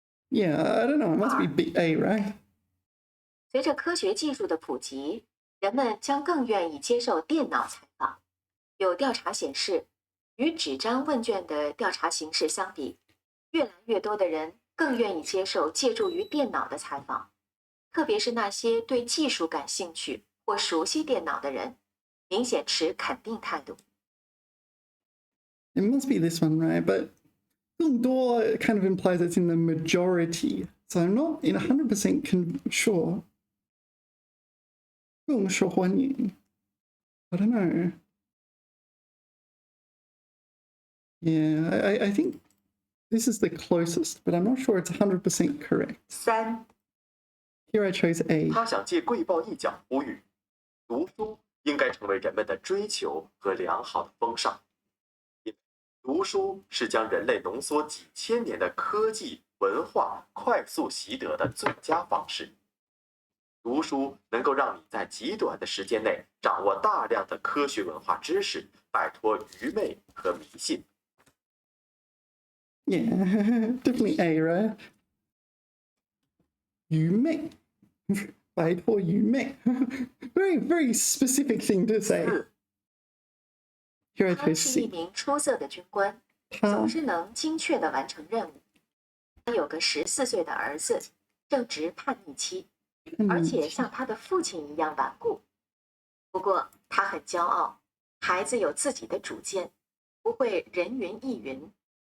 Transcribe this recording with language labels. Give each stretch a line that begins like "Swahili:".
English: Yeah, I don't know. It must be A, right?
Chinese: 随着科学技术的普及，人们将更愿意接受电脑采访。有调查显示，与纸张问卷的调查形式相比，越来越多的人更愿意接受借助于电脑的采访，特别是那些对技术感兴趣或熟悉电脑的人，明显持肯定态度。
English: It must be this one, right? But
Chinese: 更多
English: kind of implies it's in the majority. So I'm not 100% sure.
Chinese: 更受欢迎.
English: I don't know. Yeah, I think this is the closest, but I'm not sure it's 100% correct. 3、 Here I chose A.
Chinese: 他想借贵报一角呼吁，读书应该成为人们的追求和良好的风尚。因为读书是将人类浓缩几千年的科技文化快速习得的最佳方式。读书能够让你在极短的时间内掌握大量的科学文化知识，摆脱愚昧和迷信。
English: Yeah, definitely A, right?
Chinese: 愚昧.摆脱愚昧.
English: Very, very specific thing to say. 4、 Here I
Chinese: 他
English: chose
Chinese: 是一
English: C.
Chinese: 名出色的军官，他总是能精确地完成任务。他有个14岁的儿子，正值叛逆期，而且像他的父亲一样顽固。不过他很骄傲，孩子有自己的主见，不会人云亦云。